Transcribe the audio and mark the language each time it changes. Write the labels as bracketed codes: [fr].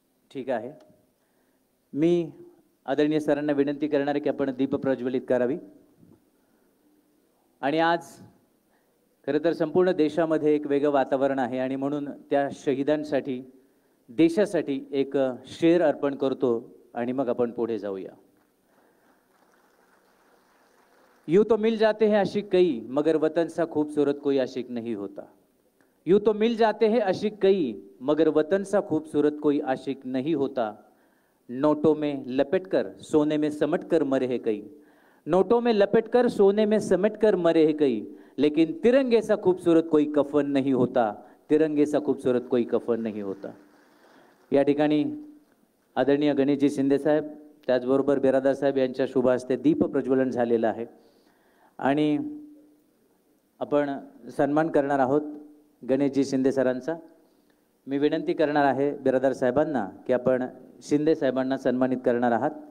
[mr] ठीक आहे, मी आदरणीय सरांना विनंती करणार आहे की आपण दीप प्रज्वलित करावी। आणि आज खरं तर संपूर्ण देशामध्ये एक वेगळं वातावरण आहे आणि म्हणून त्या शहीदांसाठी देशासाठी एक शेर अर्पण करतो आणि मग आपण पुढे जाऊया। [hi] यूं तो मिल जाते हैं आशिक कई मगर वतन सा खूबसूरत कोई आशिक नहीं होता। यूं तो मिल जाते हैं आशिक कई मगर वतन सा खूबसूरत कोई आशिक नहीं होता। नोटों में लपेटकर सोने में समटकर मरे हैं कई, नोटों में लपेटकर सोने में समटकर मरे हैं कई, लेकिन तिरंगे सा खूबसूरत कोई कफन नहीं होता, तिरंगे सा खूबसूरत कोई कफन नहीं होता। [mr] या ठिकाणी आदरणीय गणेशजी शिंदे साहेब त्याचबरोबर बिरादार साहेब यांच्या शुभ हस्ते दीप प्रज्वलन झालेलं आहे आणि आपण सन्मान करणार आहोत गणेशजी शिंदे सरांचा। मी विनंती करणार आहे बिरादार साहेबांना की आपण शिंदे साहेबांना सन्मानित करणार आहात।